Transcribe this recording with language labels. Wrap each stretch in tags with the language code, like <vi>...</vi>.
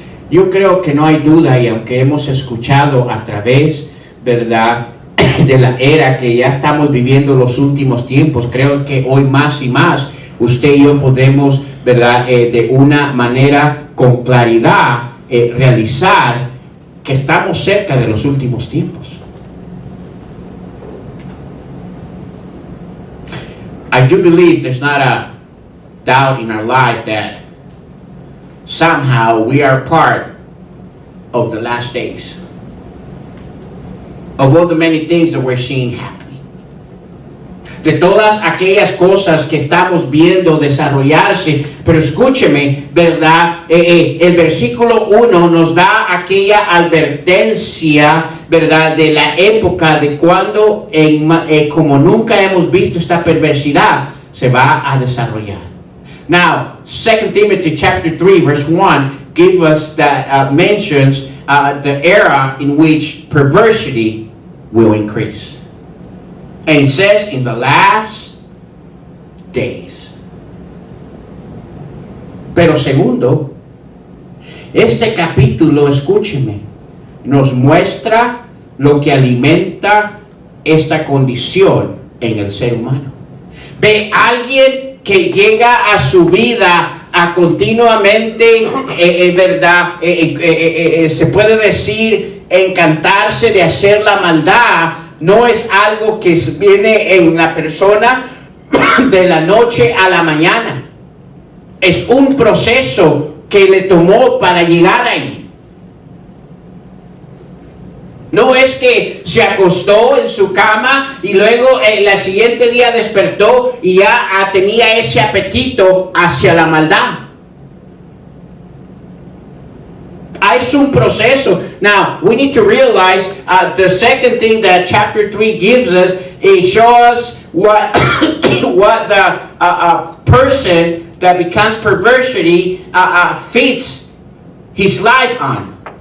<es>Yo creo que no hay duda, y aunque hemos escuchado a través, ¿verdad?, de la era que ya estamos viviendo los últimos tiempos, creo que hoy más y más usted y yo podemos, ¿verdad?, de una manera con claridad realizar que estamos cerca de los últimos tiempos.</es> <en>I do believe there's not a doubt in our life that somehow we are part of the last days, of all the many things that we're seeing happening.</en> <es>De todas aquellas cosas que estamos viendo desarrollarse, pero escúcheme, ¿verdad? El versículo 1 nos da aquella advertencia, ¿verdad?, de la época de cuando, como nunca hemos visto, esta perversidad se va a desarrollar.</es> <en>Now, 2 Timothy chapter 3, verse 1 gives us that mentions the era in which perversity will increase. And it says, in the last days.</en> <es>Pero segundo, este capítulo, escúcheme, nos muestra lo que alimenta esta condición en el ser humano. Ve a alguien que llega a su vida a continuamente, ¿verdad? Se puede decir, encantarse de hacer la maldad. No es algo que viene en la persona de la noche a la mañana. Es un proceso que le tomó para llegar ahí. No es que se acostó en su cama y luego el siguiente día despertó y ya tenía ese apetito hacia la maldad. Es un proceso.</es> <en>Now, we need to realize the second thing that chapter 3 gives us, it shows what what the person that becomes perversity fits his life on.</en>